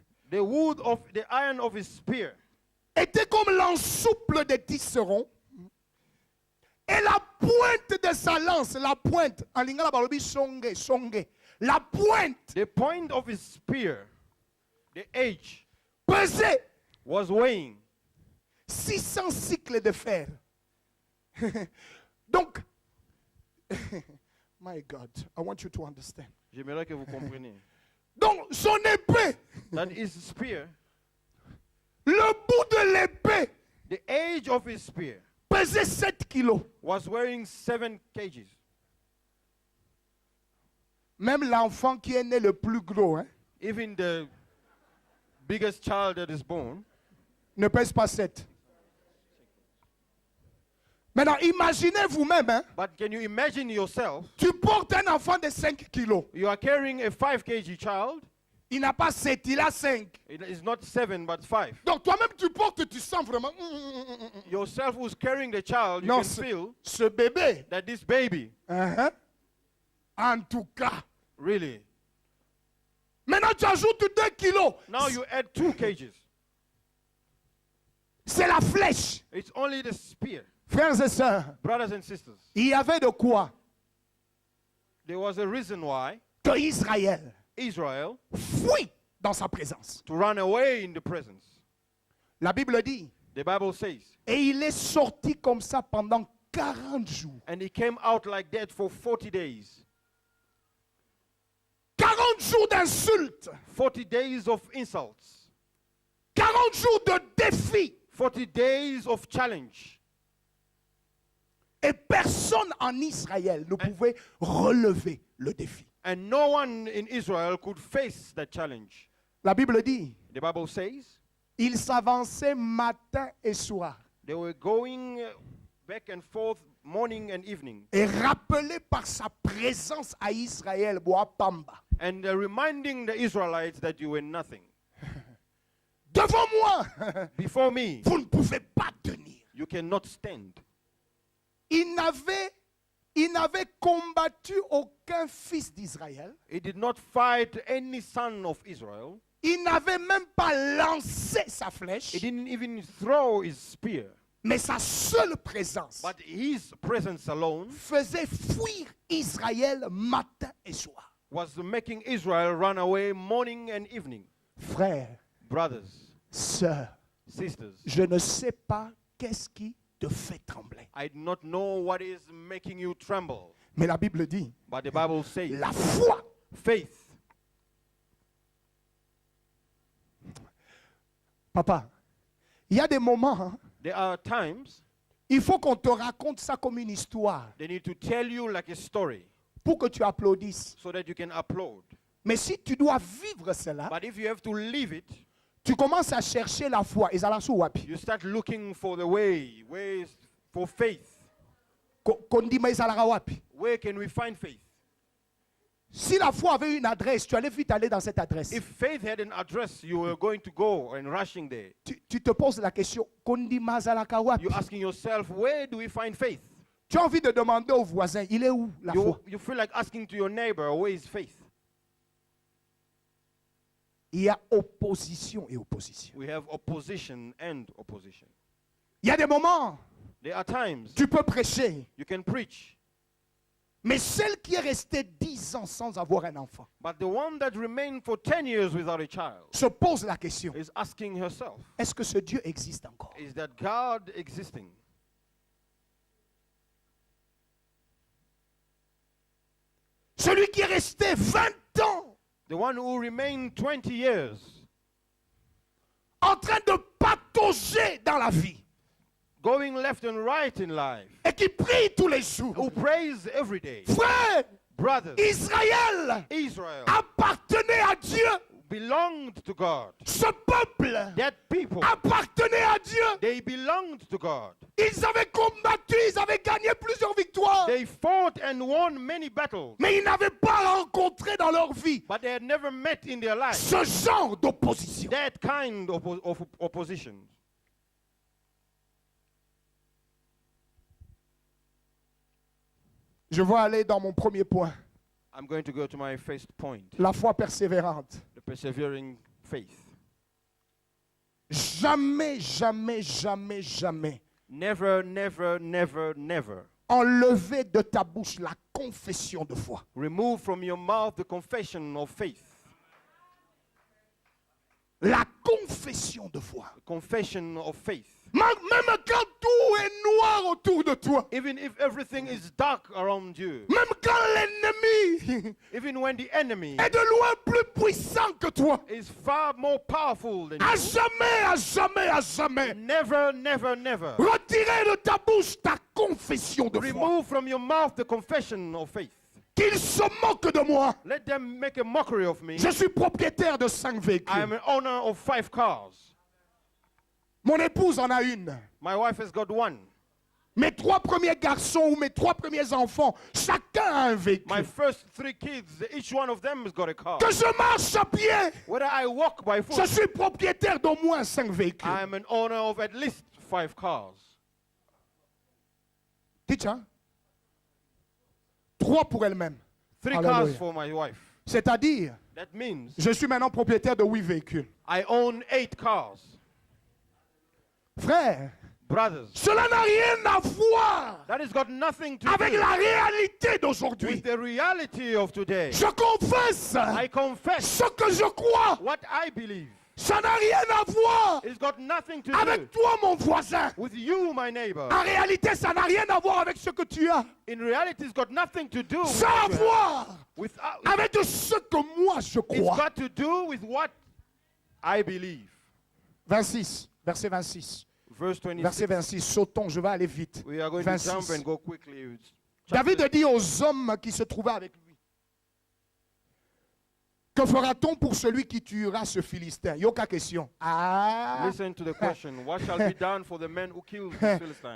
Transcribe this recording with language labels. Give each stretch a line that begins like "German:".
English: The wood of the iron of his spear
French: était comme l'ensouple des tisserands. Et la pointe de sa lance, la pointe, en lingala
Lingala: balobi songe,
French: la pointe
English: the point of his spear, the edge,
French: pesait
English: was weighing
French: 600 cycles de fer.
English: Donc, my God, I want you to understand.
French: J'aimerais que vous compreniez. Donc, son épée,
English: That his spear,
French: le bout de l'épée
English: the edge of his spear,
French: pesait 7 kilos.
English: was weighing 7 kgs.
French: Même l'enfant qui est né le plus gros hein,
English: Even the biggest child that is born
French: ne pèse pas 7. Maintenant, imaginez vous-même, hein,
English: But can you imagine yourself?
French: tu portes un enfant de 5 kilos.
English: You are carrying a 5 kg child.
French: Il n'a pas 7, il a 5.
English: It is not 7 but 5.
French: Donc toi-même, tu portes, tu sens vraiment.
English: Yourself who's carrying the child, you
French: Non,
English: can feel
French: ce bébé,
English: that this baby,
French: en tout cas.
English: really.
French: Maintenant, tu ajoutes 2 kilos.
English: Now you add 2 kgs.
French: C'est la flèche.
English: It's only the spear.
French: Frères et sœurs,
English: Brothers and sisters,
French: il y avait de quoi
English: there was a reason why
French: que Israël
English: Israel
French: fuit dans sa présence.
English: to run away in the presence.
French: La Bible dit,
English: The Bible says,
French: et il est sorti comme ça pendant 40 jours.
English: and he came out like that for 40 days.
French: 40 jours d'insultes.
English: 40 days of insults.
French: 40 jours de défis.
English: 40 days of challenge.
French: Et personne en Israël ne pouvait relever le défi.
English: And no one in Israel could face that challenge.
French: La Bible dit,
English: The Bible says
French: il s'avançait matin et soir.
English: they were going back and forth morning and evening.
French: Et rappelé par sa présence à Israël, Boapamba.
English: And reminding the Israelites that you were nothing.
French: Devant moi,
English: Before me,
French: vous ne pouvez pas tenir.
English: you cannot stand.
French: Il n'avait combattu aucun fils d'Israël.
English: He did not fight any son of Israel.
French: Il n'avait même pas lancé sa flèche.
English: He didn't even throw his spear.
French: Mais sa seule présence
English: But his presence alone
French: faisait fuir Israël matin et soir.
English: was making Israel run away morning and evening.
French: Frères,
English: Brothers,
French: sœurs,
English: sisters,
French: je ne sais pas qu'est-ce qui te fait trembler.
English: I do not know what is making you tremble.
French: Mais la Bible dit,
English: But the Bible says
French: la foi.
English: faith.
French: Papa, il y a des moments, hein,
English: There are times
French: il faut qu'on te raconte ça comme une histoire
English: they need to tell you like a story
French: pour que tu applaudisses.
English: so that you can applaud.
French: Mais si tu dois vivre cela,
English: But if you have to live it,
French: tu commences à chercher la foi.
Lingala: Ezala sou wapi?
English: you start looking for the ways for faith.
Lingala: Kondima ezalaka wapi?
English: Where can we find faith?
French: Si la foi avait une adresse, tu allais vite aller dans cette adresse.
English: If faith had an address, you were going to go and rushing there.
French: Tu te poses la question,
Lingala: kondima ezalaka wapi?
English: You're asking yourself, where do we find faith?
French: Tu as envie de demander au voisin, il est où la foi?
English: You feel like asking to your neighbor, where is faith?
French: Il y a opposition et opposition.
English: We have opposition and opposition.
French: Il y a des moments,
English: There are times
French: tu peux prêcher,
English: you can preach,
French: mais celle qui est restée 10 ans sans avoir un enfant
English: but the one that remained for 10 years without a child
French: se pose la question,
English: is asking herself,
French: est-ce que ce Dieu existe encore?
English: is that God existing?
French: Celui qui est resté 20 ans
English: The one who remained 20 years
French: en train de patauger dans la vie
English: going left and right in life,
French: et qui prie tous les jours.
English: who prays every day.
French: Frère,
English: Brothers,
French: Israël
English: Israel
French: appartenait à Dieu.
English: belonged to God.
French: Ce peuple
English: That people,
French: appartenait à Dieu.
English: they belonged to God.
French: Ils avaient combattu, ils avaient gagné plusieurs victoires.
English: They fought and won many battles,
French: Mais ils n'avaient pas rencontré dans leur vie
English: but they had never met in their life
French: ce genre d'opposition.
English: that kind of opposition.
French: Je vais aller dans mon premier point.
English: I'm going to go to my first point,
French: La foi persévérante.
English: the persevering faith.
French: Jamais, jamais, jamais, jamais
English: Never, never, never, never
French: enlever de ta bouche la confession de foi.
English: remove from your mouth the confession of faith.
French: La confession de foi.
English: The confession of faith.
French: Même quand tout est noir autour de toi.
English: Even if everything is dark around you,
French: Même quand l'ennemi
English: even when the enemy
French: est de loin plus puissant que toi.
English: is far more powerful than
French: À
English: you,
French: jamais, à jamais, à jamais.
English: never, never, never
French: Retirez de ta bouche ta confession de foi.
English: remove from your mouth the confession of faith.
French: Qu'ils se moquent de moi.
English: Let them make a mockery of me.
French: Je suis propriétaire de 5
English: I am
French: véhicules.
English: an owner of 5 cars.
French: Mon épouse en a une.
English: My wife has got 1.
French: Mes 3 premiers garçons ou mes 3 premiers enfants, chacun a un véhicule.
English: first 3 kids, each one of them has got a car.
French: Que je marche à pied,
English: Whether I walk by
French: je
English: foot,
French: suis propriétaire d'au moins 5 véhicules.
English: I am an owner of at least 5 cars.
French: Dites, hein? 3 pour elle-même.
English: 3 Hallelujah. cars for my wife.
French: C'est-à-dire,
English: That means
French: je suis maintenant propriétaire de 8 véhicules.
English: I own 8 cars.
French: Frère,
English: Brothers,
French: cela n'a rien à voir
English: that has got nothing to
French: avec
English: do
French: la réalité d'aujourd'hui.
English: with the reality of today.
French: Je confesse
English: I confess
French: ce que je crois.
English: what I believe.
French: Ça n'a rien à voir
English: It's got nothing to
French: avec
English: do
French: toi, mon voisin.
English: with you, my neighbor.
French: En réalité, ça n'a rien à voir avec ce que tu as.
English: In reality, it's got nothing to do with
French: Ça a à
English: what you have.
French: voir
English: With,
French: avec ce que moi je
English: it's
French: crois.
English: got to do with what I believe.
French: 26, verset 26.
English: Verse 26.
French: Verset 26, sautons, je vais aller vite.
English: We are going to
French: 26.
English: jump and go quickly. It's
French: David
English: chapter-
French: dit aux hommes qui se trouvaient avec lui, que fera-t-on pour celui qui tuera ce Philistin?
Lingala: Yoka question. Ah,
English: Listen to the question. What shall be done for the man who kills the Philistine?